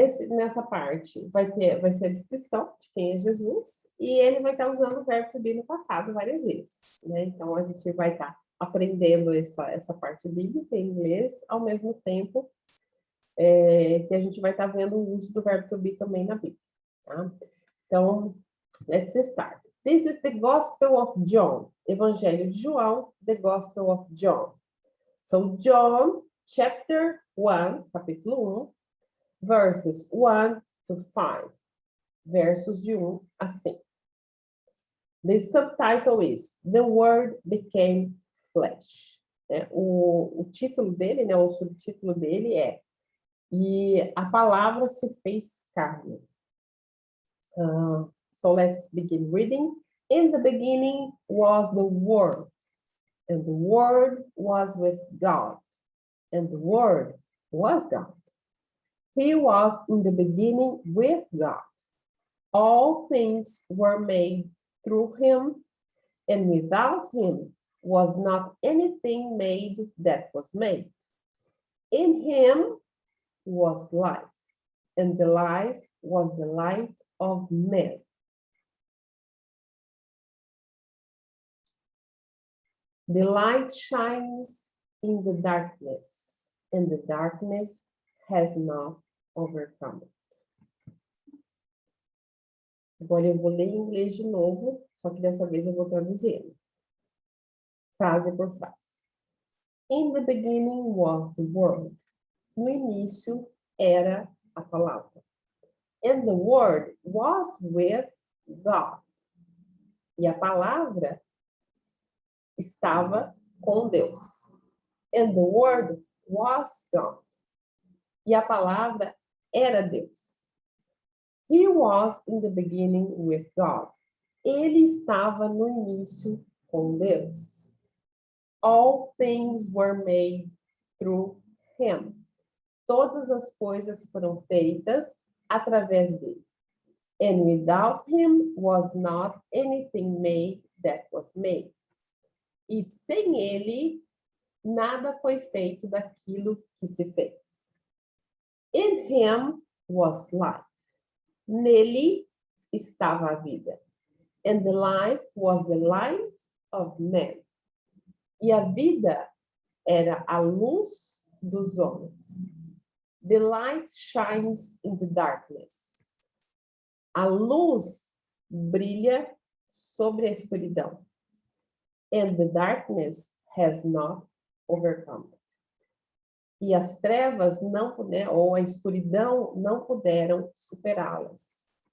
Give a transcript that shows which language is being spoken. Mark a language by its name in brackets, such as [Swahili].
[Portuguese] Nessa parte vai ser a descrição de quem é Jesus, e ele vai estar usando o verbo to be no passado várias vezes. Né? Então, a gente vai estar aprendendo essa parte bíblica em inglês, ao mesmo tempo que a gente vai estar vendo o uso do verbo to be também na Bíblia. Tá? Então, [English] let's start. This is the Gospel of John. [Portuguese] Evangelho de João, [English] the Gospel of John. So, John, chapter 1, [Portuguese] capítulo 1, [English] verses 1 to 5. [Portuguese] Versos de 1 a 5. [English] The subtitle is The Word Became Flesh. [Portuguese] O título dele, né, o subtítulo dele é E a palavra se fez carne. [English] So let's begin reading. In the beginning was the Word, and the Word was with God, and the Word was God. He was in the beginning with God. All things were made through him, and without him was not anything made that was made. In him was life, and the life was the light of men. The light shines in the darkness, and the darkness has not overcome it. [Portuguese] Agora eu vou ler em inglês de novo, só que dessa vez eu vou traduzindo, frase por frase. [English] In the beginning was the Word. [Portuguese] No início era a palavra. [English] And the Word was with God. [Portuguese] E a palavra estava com Deus. [English] And the Word was God. [Portuguese] E a palavra era Deus. [English] He was in the beginning with God. [Portuguese] Ele estava no início com Deus. [English] All things were made through him. [Portuguese] Todas as coisas foram feitas através dele. [English] And without him was not anything made that was made. [Portuguese] E sem ele, nada foi feito daquilo que se fez. [English] In him was life. [Portuguese] Nele estava a vida. [English] And the life was the light of men. [Portuguese] E a vida era a luz dos homens. [English] The light shines in the darkness. [Portuguese] A luz brilha sobre a escuridão. [English] And the darkness has not overcome it. [Portuguese] E as trevas não puderam, ou a escuridão não puderam superá-las.